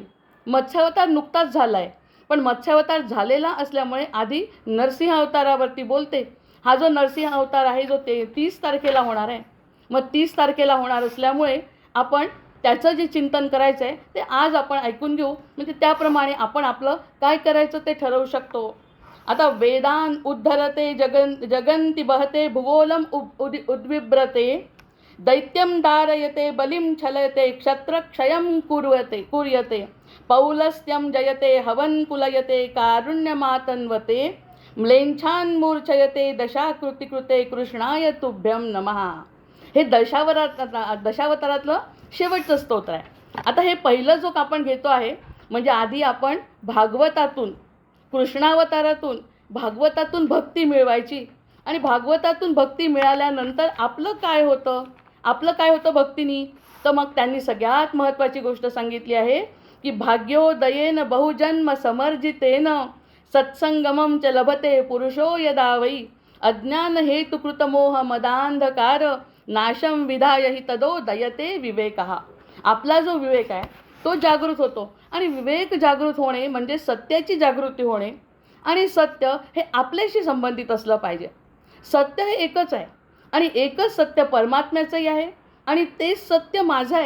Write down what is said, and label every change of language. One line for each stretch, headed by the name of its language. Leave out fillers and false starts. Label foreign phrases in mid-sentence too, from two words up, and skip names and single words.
Marathi: मत्स्यावतार नुकताच झाला आहे, पण मत्स्यावतार झालेला असल्यामुळे आधी नरसिंह अवतारावरती बोलते. हा जो नरसिंह अवतार आहे जो 30 तारखेला होणार आहे, मग 30 तारखेला होणार असल्यामुळे आपण त्याचं जे चिंतन करायचं आहे ते आज आपण ऐकून घेऊ, म्हणजे त्याप्रमाणे आपण आपलं काय करायचं ते ठरवू शकतो.
Sanskrit: आता वेदान उद्धरते जगंती बहते भूगोलम उद्विब्रते दैत्यम दारयते बलिम छलयते क्षत्रक्षयं कुर्यते पौलस्त्यं जयते हवन कुलयते कारुण्यमातन्वते म्लेच्छान् मूर्छयते दशाकृतिकृते कृष्णाय तुभ्यं नमः.
Marathi: हे दशावतारातलं शेवटचं स्तोत्र आहे. आता हे पहिलं जो आपण घेतो आहे म्हणजे आधी आपण भागवतातून, कृष्णावतारातून भागवतातून भक्ती मिळवायची. आणि भागवतातून भक्ती मिळाल्यानंतर आपलं काय होतं भक्तीनी, तर मग त्यांनी सगळ्यात महत्त्वाची गोष्ट सांगितली आहे की
Sanskrit: भाग्योदयेन बहुजन्म समर्जितेन सत्संगमं च लभते पुरुषो यदा वै अज्ञान हेतुकृतमोह मदांधकार नाशम विधाय हि तदो दयते विवेकः.
Marathi: आपला जो विवेक आहे तो जागृत होतो. आणि विवेक जागृत होणे म्हणजे सत्याची जागृती होणे. आणि सत्य हे आपल्याशी संबंधित असलं पाहिजे. सत्य हे एकच आहे आणि एकच सत्य परमात्म्याचंही आहे आणि तेच सत्य माझं आहे.